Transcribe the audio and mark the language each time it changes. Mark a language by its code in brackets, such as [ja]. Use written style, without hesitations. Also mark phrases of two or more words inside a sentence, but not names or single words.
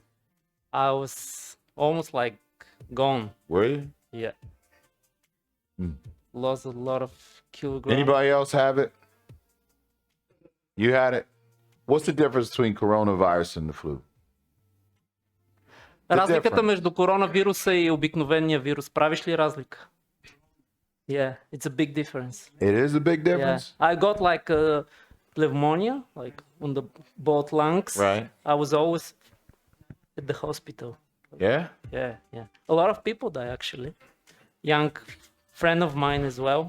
[en] I was almost like gone. Were you? Yeah. Hmm. Lost a lot of kilograms. Anybody else have it? You had it? What's the difference between coronavirus and the flu? The [bg] Разликата [en] difference. [bg] между коронавируса и обикновения вирус, правиш ли разлика? [en] Yeah, it's a big difference. It is a big Yeah, difference? I got like a pneumonia, like on the both lungs. Right. I was always at the hospital. Yeah? Yeah, yeah. A lot of people die actually. Young friend of mine as well.